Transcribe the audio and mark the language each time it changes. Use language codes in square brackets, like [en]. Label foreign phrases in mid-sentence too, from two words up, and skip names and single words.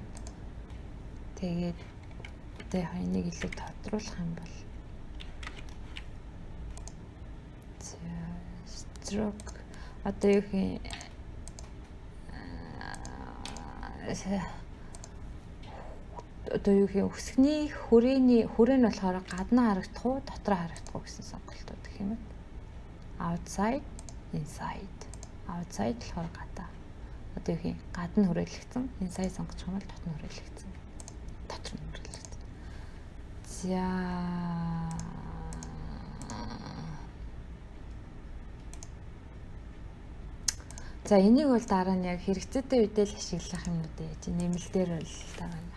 [mn] Тэгээд одоо энийг илүү тодруулах юм бол за stroke одоо юу гэх юм одоо юу гэх юм өсгний хүрээ нь болохоор гадна харагдах уу, дотроо харагдах уу гэсэн сонголтууд гэх юм. [en] Outside, inside. Outside [mn] болохоор гадаа. Одоо юу гэх юм гадна хүрээлэгдсэн, inside сонгочих юм бол дотор нь хүрээлэгдсэн. Дотор нь хүрээлэгдсэн. За За энийг бол дараа нь яг хэрэгцээтэй үедээ л ашиглах юмнууд яаж нэмэлтээр бол дараа нь.